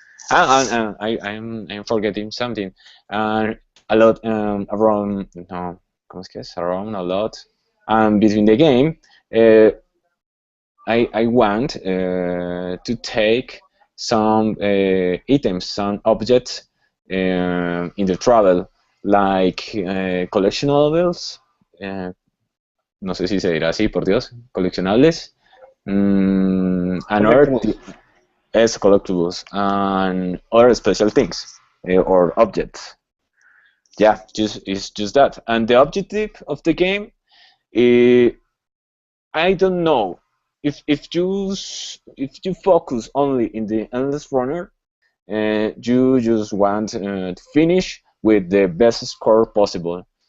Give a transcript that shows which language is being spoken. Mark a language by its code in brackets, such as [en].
[en] And I'm forgetting something. A lot around [es] no, ¿cómo es que es? [en] Around a lot. Between the game, uh, I want to take some items, some objects in the travel, like collectibles. [es] No sé si se dirá así, por Dios. [en] Coleccionables. And other Collectibles. as collectibles and other special things or objects. Yeah, it's just that. And the objective of the game, uh, I don't know if you focus only in the endless runner, you just want to finish with the best score possible.